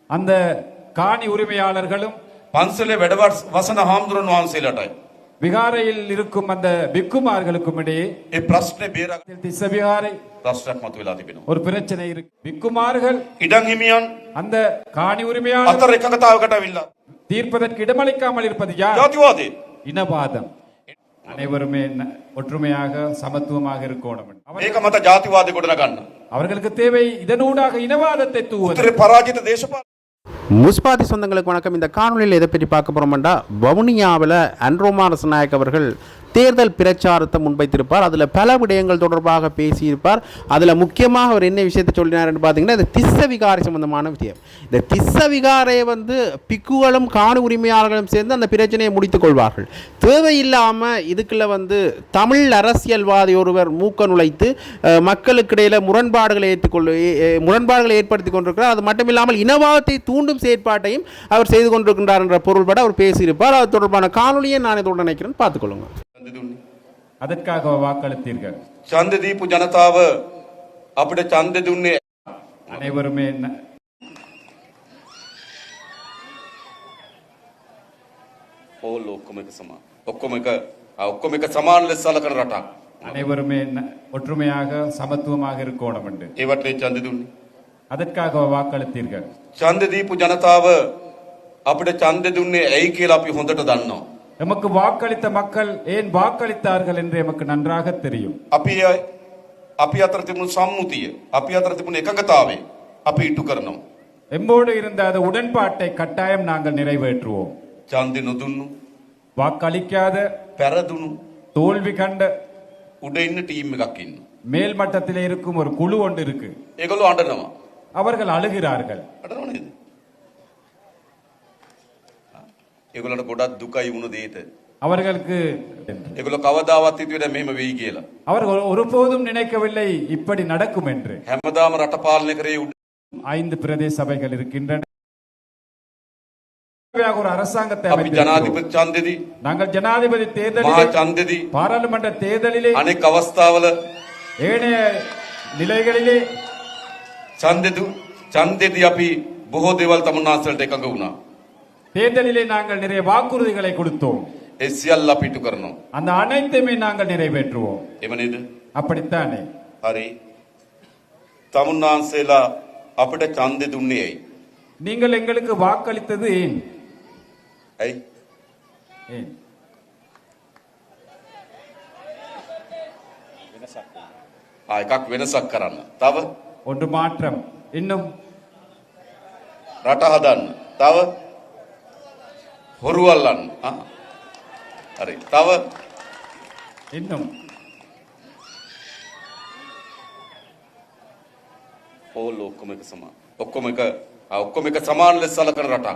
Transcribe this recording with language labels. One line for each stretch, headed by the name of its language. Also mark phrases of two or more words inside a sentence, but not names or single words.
Tamil: அந்த காணி உரிமையாளர்களும்
Sinhala: පන්සලේ වැඩ වසන හාමුදුරන් වහන්සේලාටයි.
Tamil: விகாரையில் இருக்கும் அந்த பிக்குமார்களுக்கும் இடையே
Sinhala: ඒ ප්‍රශ්නේ බේරගන්න
Tamil: திஸ்ஸ விகாரை
Sinhala: ප්‍රශ්නයක් මතුවලා තිබෙනවා.
Tamil: ஒரு பிரச்சனை இருக்கு. பிக்குமார்கள்
Sinhala: ඉඩම් හිමියන්
Tamil: அந்த காணி உரிமையாளர்
Sinhala: අතර එකඟතාවකට අවිල්ලා
Tamil: தீர்ப்பதற்கு இடமளிக்காமல் இருப்பது யார்?
Sinhala: ජාතිවාදී
Tamil: இனவாதம். அனைவருமே ஒற்றுமையாக சமத்துவமாக இருக்கணும்.
Sinhala: මේක මත ජාතිවාදී ගොඩනගන්න.
Tamil: அவர்களுக்கு தேவை இதனூடாக இனவாதத்தை தூவுவது.
Sinhala: උතුරේ පරාජිත දේශපාලන
Tamil: முஸ்பாதி சொந்தங்களுக்கு வணக்கம். இந்த காணொலியில் எதை பற்றி பார்க்க போகிறோம்டா, வவுனியாவில் அன்ரோமா ரசநாயக் அவர்கள் தேர்தல் பிரச்சாரத்தை முன்வைத்திருப்பார். அதில் பல விடயங்கள் தொடர்பாக பேசியிருப்பார். அதில் முக்கியமாக அவர் என்ன விஷயத்தை சொல்லினார்னு பார்த்தீங்கன்னா, இந்த திஸ்ஸ விகாரை சம்பந்தமான விஷயம். இந்த திஸ்ஸ விகாரையை பிக்குகளும் காணி உரிமையாளர்களும் சேர்ந்து அந்த பிரச்சனையை முடித்துக் கொள்வார்கள். தேவையில்லாமல் இதுக்குள்ள தமிழ் அரசியல்வாதி ஒருவர் மூக்க நுழைத்து மக்களுக்கிடையில் முரண்பாடுகளை ஏற்படுத்தி கொண்டிருக்கிறார். அது மட்டும் இல்லாமல் இனவாதத்தை தூண்டும் செயற்பாட்டையும் அவர் செய்து கொண்டிருக்கின்றார் என்ற பொருள்பட அவர் பேசியிருப்பார். அது தொடர்பான காணொலியை நான் இதோடு நினைக்கிறேன், பார்த்துக்கொள்ளுங்க. அதற்காக வாக்களித்தீர்கள்.
Sinhala: ඡන්ද දීපු ජනතාව අපිට ඡන්ද දුන්නේ
Tamil: அனைவருமே
Sinhala: ඕල් ඔක්කොම එක සමාන ලෙස සලකන රටක්.
Tamil: அனைவருமே ஒற்றுமையாக சமத்துவமாக இருக்கணும் என்று
Sinhala: ඒවට ඡන්ද දුන්නේ.
Tamil: அதற்காக வாக்களித்தீர்கள்.
Sinhala: ඡන්ද දීපු ජනතාව අපිට ඡන්ද දුන්නේ ඇයි කියලා අපි හොඳට දන්නවා.
Tamil: நமக்கு வாக்களித்த மக்கள் ஏன் வாக்களித்தார்கள் என்று நமக்கு நன்றாக தெரியும்.
Sinhala: අපි අතර තිබුණු සම්මුතිය, අපි අතර තිබුණු එකඟතාවය අපි ඉටු කරනවා.
Tamil: எம்மோடு இருந்த அந்த உடன்பாட்டை கட்டாயம் நாங்கள் நிறைவேற்றுவோம்.
Sinhala: ඡන්දෙ නොදුන්නු,
Tamil: வாக்களிக்காத,
Sinhala: පෙරදුණු,
Tamil: தோல்வி கண்ட
Sinhala: උඩ ඉන්න ටීම් එකක් ඉන්නවා.
Tamil: மேல் மட்டத்தில் இருக்கும் ஒரு குழு ஒன்று இருக்கு.
Sinhala: ඒගොල්ලෝ අඬනවා.
Tamil: அவர்கள் அழுகிறார்கள்.
Sinhala: අඬනව නේද? ඒගොල්ලන්ට ගොඩක් දුකයි වුණ දෙයට.
Tamil: அவர்களுக்கு
Sinhala: ඒගොල්ලෝ කවදාවත් හිතුවේ මෙහෙම වෙයි කියලා.
Tamil: அவர்கள் ஒருபோதும் நினைக்கவில்லை இப்படி நடக்கும் என்று.
Sinhala: හැමදාම රට පාලනය කරේ උඩ
Tamil: 5 பிரதேச சபைகள் இருக்கின்றன. ஒரு அரசாங்கத்தை
Sinhala: අපි ජනාධිපති ඡන්දෙදී,
Tamil: நாங்கள் ஜனாதிபதி
Sinhala: මහා
Tamil: தேர்தலிலே,
Sinhala: ඡන්දෙදී,
Tamil: பாராளுமன்ற தேர்தலிலே,
Sinhala: අනෙක් අවස්ථාවල
Tamil: ஏனைய நிலைகளிலே
Sinhala: ඡන්දෙදී අපි බොහෝ දේවල් තමුන්නාන්සලට එකඟ වුණා.
Tamil: தேர்தலிலே நாங்கள் நிறைய வாக்குறுதிகளை கொடுத்தோம்.
Sinhala: ඒ සියල්ල අපි ඉටු කරනවා.
Tamil: அந்த அனைத்தையுமே நாங்கள் நிறைவேற்றுவோம்.
Sinhala: එව නේද?
Tamil: அப்படித்தானே?
Sinhala: හරි. තමුන්නාන්සලා අපිට ඡන්දෙ දුන්නේ ඇයි?
Tamil: நீங்கள் எங்களுக்கு வாக்களித்தது ஏன்?
Sinhala: ඇයි?
Tamil: ஏன்?
Sinhala: එකක් වෙනසක් කරන්න. තව
Tamil: ஒன்று மாற்றம், இன்னும்
Sinhala: රට හදන්න. තව හොරු අල්ලන්න. හරි. තව
Tamil: இன்னும்
Sinhala: ඕල් ඔක්කොම එක සමාන ලෙස සලකන රටක්.